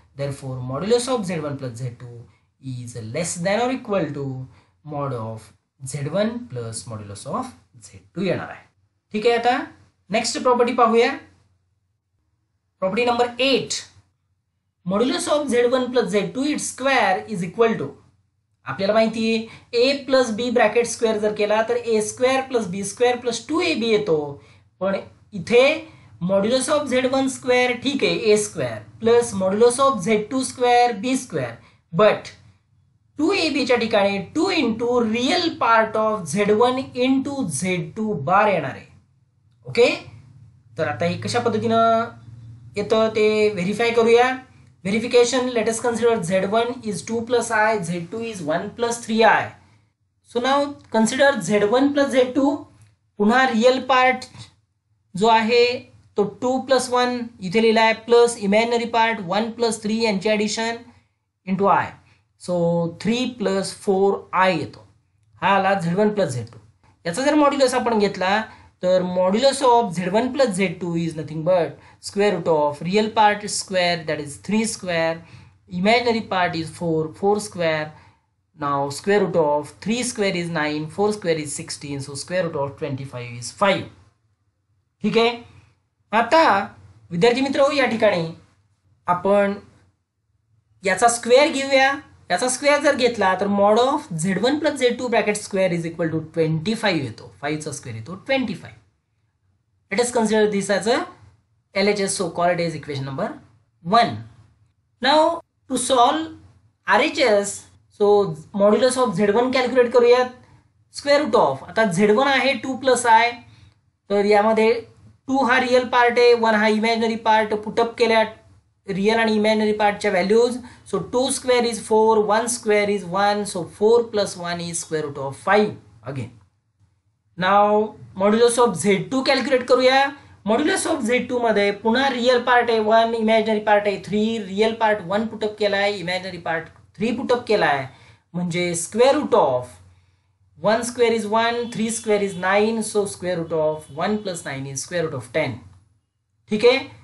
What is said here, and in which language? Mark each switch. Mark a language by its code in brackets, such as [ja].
[en] therefore modulus of Z1 plus Z2 is less than or equal to mod of Z1 plus modulus of Z2 [mr] येणार आहे. ठीक आहे. आता next property पाहूया. Property number 8. Modulus of Z1 plus Z2 it's square is equal to, आपल्याला माहिती आहे A plus B bracket square जर केला तर A square plus B square plus 2AB येतो. पण इथे मॉड्युलस ऑफ Z1 स्क्वेअर ठीक आहे A square plus modulus of Z2 square B square, but 2AB च्या ठिकाणी 2 into real part of Z1 into Z2 बार येणार आहे. ओके. तर आता हे कशा पद्धतीनं येतं ते व्हेरीफाय करूया. [en] Verification, let us consider Z1 is 2 plus I, Z2 is 1 plus 3I. So now consider Z1 plus Z2. [mr] पुन्हा रियल पार्ट जो आहे तो 2 plus 1 इथे लिहिला आहे प्लस इमॅजिनरी पार्ट 1 plus 3 यांची addition into I. So 3 plus 4I येतो. हा आला Z1 plus Z2. [en] याचा जर मॉड्युलस आपण घेतला तर modulus of Z1 plus Z2 is nothing but square root of real part is square, that is 3 square, imaginary part is 4 square. Now square root of 3 square is 9, 4 square is 16, so square root of 25 is 5. [mr] ठीक आहे. आता विद्यार्थी मित्र या ठिकाणी आपण याचा square घेऊया. याचा स्क्वेअर जर घेतला तर mod of Z1 plus Z2 bracket square is equal to 25 येतो. 5 चा स्क्वेअर येतो 25. [en] Let us consider this as a LHS, so called as equation number 1. Now to solve RHS, so modulus of Z1 calculate [mr] करूयात. Square route of, आता Z1 आहे 2 plus I, तर यामध्ये 2 हा real part आहे, 1 हा इमॅजिनरी पार्ट. पुटअप केल्या real आणि imaginary पार्टच्या values. So 2 square is 4, 1 square is 1, so 4 plus 1 is square route of 5 again. Now modulus of Z2 calculate करूया. मॉड्युलस ऑफ Z2 मध्ये पुन्हा रिअल पार्ट आहे 1, इमॅजिनरी पार्ट आहे 3. Real part 1 put up केला आहे, imaginary part 3 put up केला आहे, म्हणजे square route of 1 square is 1, 3 square is 9, so square route of 1 plus 9 is square route of 10. ठीक आहे.